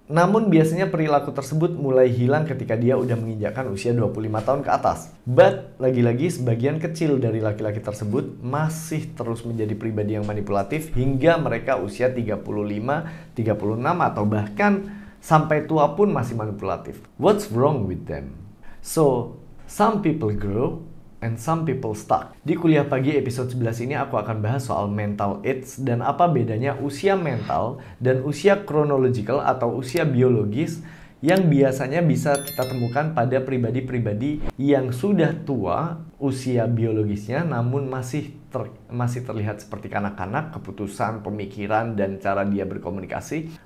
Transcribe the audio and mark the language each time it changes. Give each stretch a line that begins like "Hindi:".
Indonesian: Namun biasanya perilaku tersebut mulai hilang ketika dia udah menginjakkan usia 25 tahun ke atas. But lagi-lagi sebagian kecil dari laki-laki tersebut masih terus menjadi pribadi yang manipulatif hingga mereka usia 35, 36 atau bahkan sampai tua pun masih manipulatif.
English: What's wrong with them? So, some people grow and some people stuck.
Indonesian: Di kuliah pagi episode 11 ini aku akan bahas soal mental age dan apa bedanya usia mental dan usia chronological atau usia biologis yang biasanya bisa kita temukan pada pribadi-pribadi yang sudah tua usia biologisnya namun masih terlihat seperti kanak-kanak, keputusan, pemikiran, dan cara dia berkomunikasi.